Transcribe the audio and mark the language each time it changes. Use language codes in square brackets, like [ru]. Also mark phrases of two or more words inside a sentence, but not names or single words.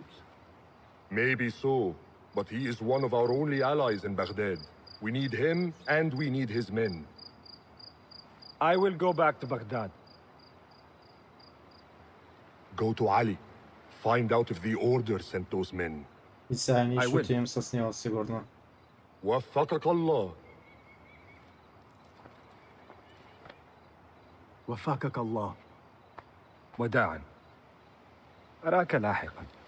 [en] Maybe so, but he is one of our only allies in Baghdad. We need him, and we need his men. I will go back to Baghdad. Go to Ali. Find out if the order sent those men. [bg] И сега ние ще отидем с него, сигурно. [ar] وفقك الله. وفقك الله. وداعا. أراك لاحقا.